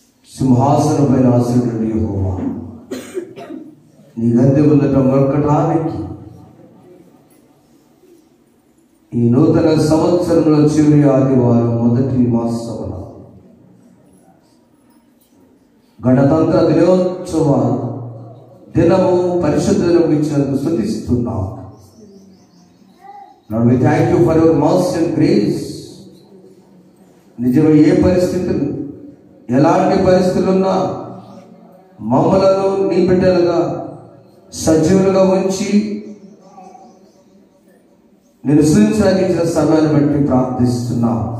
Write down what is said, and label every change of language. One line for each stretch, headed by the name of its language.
Telugu: సింహాసనపైన ఆసీనుడు యెహోవా, నీ గద్దె ముందట మొక్కటానికి ఈ నూతన సంవత్సరంలో చివరి ఆదివారం మొదటి మాసమున గణతంత్ర దినోత్సవ దినము పరిశుద్ధ దినము ఇచ్చినందుకు స్తుతిస్తున్నాం.
English: Lord, we thank you for your mercy and grace.
Telugu: నిజంగా ఏ పరిస్థితులు ఎలాంటి పరిస్థితులున్నా మమ్మలను నీ బిడ్డలుగా సజీవులుగా ఉంచి నేను సృష్టించిన సమయాన్ని బట్టి ప్రార్థిస్తున్నాం.